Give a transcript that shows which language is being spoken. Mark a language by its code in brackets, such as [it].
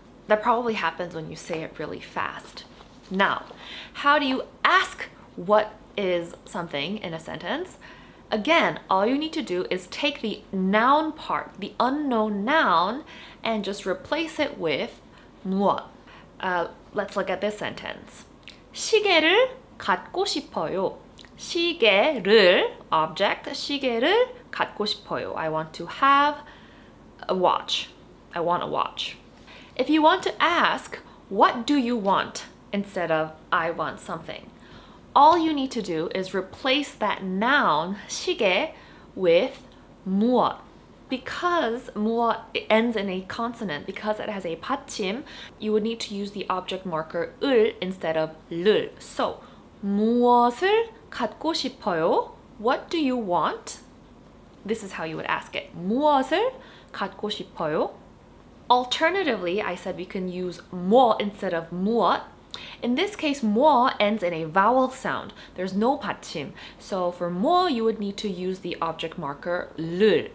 [en] That probably happens when you say it really fast. Now, how do you ask what is something in a sentence? Again, all you need to do is take the noun part, the unknown noun, and just replace it with 무엇. Let's look at this sentence. [ko] 시계를 갖고 싶어요. 시계를, object, 시계를 갖고 싶어요. [en] I want to have a watch. I want a watch. If you want to ask, what do you want instead of I want something, all you need to do is replace that noun 시계 with 무엇. Because 무엇 ends in a consonant, because it has a 받침, you would need to use the object marker 을 instead of 를. [ko] So 무엇을 갖고 싶어요? [en] What do you want? This is how you would ask it. [ko] 무엇을 갖고 싶어요? [en] Alternatively, I said we can use 뭐 instead of 무엇. In this case, 뭐 ends in a vowel sound. There's no 받침. So for 뭐, you would need to use the object marker 를.